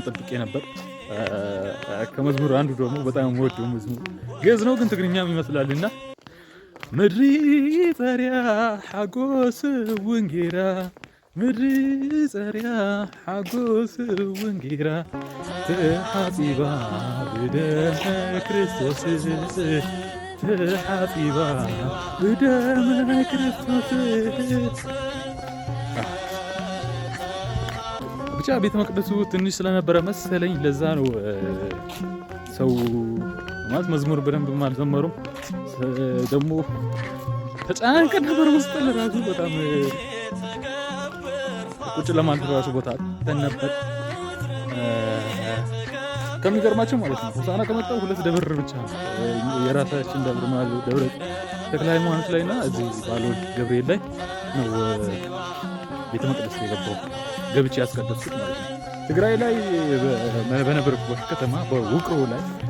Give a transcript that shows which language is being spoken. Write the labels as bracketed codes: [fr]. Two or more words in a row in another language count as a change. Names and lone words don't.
[am] ጠብቄ ነበር። ከመዝሙር አንዱ ደግሞ በጣም ወደው መዝሙር ግዕዝ ነው ግን ትግርኛም ይመስላልና [ti] ምድሪ ጸሪያ ሓጎስ ወንጌራ ምድሪ ጸሪያ ሓጎስ ወንጌራ ተሓፂባ ብደመ ክርስቶስ ተሓፂባ ብደመ ክርስቶስ። [am] ብቻ ቤተ መቅደሱ ትንሽ ስለነበረ መሰለኝ ለዛ ነው ሰው ማለት መዝሙር በደንብ አልዘመሩም። ደግሞ ተጨናንቀን ነበር። ውስጥ ለራሱ በጣም ቁጭ ለማለት ራሱ ቦታ አጥተን ነበር። ከሚገርማቸው ማለት ነው ሆሳዕና ከመጣው 2 ደብር ብቻ ነው የራሳችን ደብር ማለት ደብረ ተክለ ሃይማኖት ላይና እዚህ ባልወልድ ገብርኤል ላይ ነው ቤተ መቅደስ የገባው ገብቼ ያስቀደስኩት ማለት ነው። ትግራይ ላይ በነበርኩበት ከተማ በውቅሮ ላይ